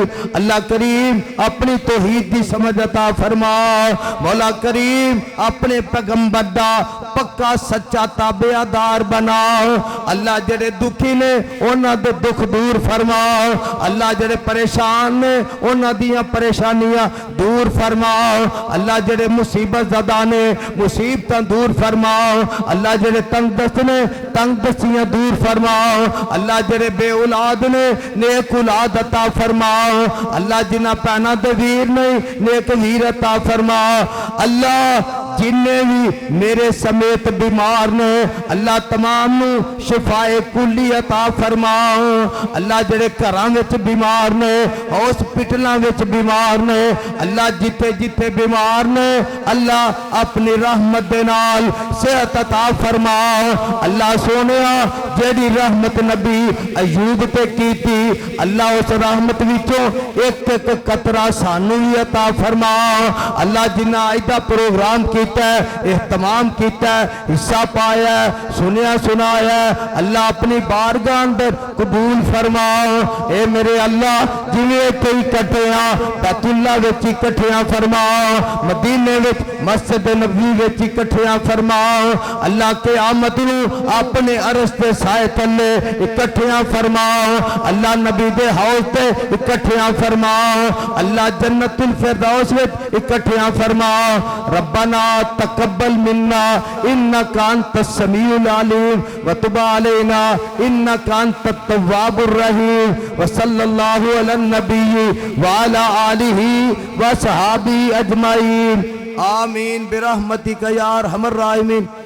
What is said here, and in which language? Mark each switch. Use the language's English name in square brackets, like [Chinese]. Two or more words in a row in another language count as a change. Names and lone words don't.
[Punjabi] اللہ کریم اپنی توحید دی سمجھ عطا فرما، مولا کریم اپنے پیغمبر دا پکا سچا تابعدار بنا۔ اللہ جڑے دکھی نے انہاں دے دکھ دور فرما، اللہ جڑے پریشان نے انہاں دیاں پریشانیاں دور فرما، اللہ جڑے مصیبت زدہ نے مصیبتاں دور فرما، اللہ جڑے تنگ دست نے تنگ دستیاں دور فرما، اللہ جڑے بے اولاد نے نیک اولاد عطا فرما، اللہ جنہ پہنا دے ویر نہیں نیک ویر عطا فرما۔ اللہ جنہیں بھی میرے سمیت بیمار نے اللہ تمام نو شفائے کلی عطا فرما۔ اللہ جڑے گھراں وچ بیمار نے ہاسپٹلاں وچ بیمار نے اللہ جتے جتے بیمار نے اللہ اپنی رحمت دے نال صحت عطا فرما۔ اللہ سونیا جیڑی رحمت نبی ایوب تے کیتی اللہ اس رحمت وچوں ایک ایک قطرہ سانو بھی عطا فرما۔ اللہ جنہ ایدہ پروگرام کیتا ہے اہتمام کیتا ہے حصہ پایا ہے سنیا سنایا ہے اللہ اپنی بارگاہ اندر قبول فرما۔ اے میرے اللہ جویں کئی کٹیاں بیت اللہ وچ اکٹھیاں فرما، مدینے وچ مسجد نبوی وچ اکٹھیاں فرما۔ اللہ قیامت نو اپنے عرش تے سائے تلے اکٹھیاں فرما، اللہ نبی دے حوض تے اکٹھیاں فرما، اللہ جنت الفردوس وچ اکٹھیاں فرما۔ [Arabic] ربنا تقبل منا انک انت السمیع العلیم وتب علینا انک انت التواب الرحیم وصلی اللہ علی النبی وعلی آلہ وصحابہ اجمعین آمین برحمتک یا ارحم الراحمین۔